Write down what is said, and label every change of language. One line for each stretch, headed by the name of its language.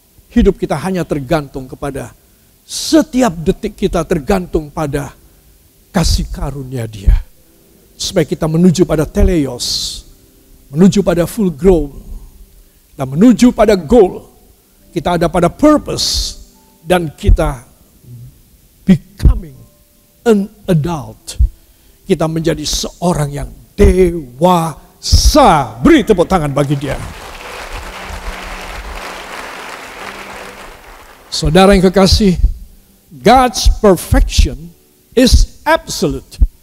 Indonesian: Hidup kita hanya tergantung kepada, setiap detik kita tergantung pada kasih karunia Dia. Supaya kita menuju pada teleos, menuju pada
English: full grow,
Indonesian: dan menuju pada goal. Kita ada pada purpose. Dan kita
English: becoming an adult.
Indonesian: Kita menjadi seorang yang dewasa. Beri tepuk tangan bagi dia. Saudara yang kekasih,
English: God's perfection is absolute.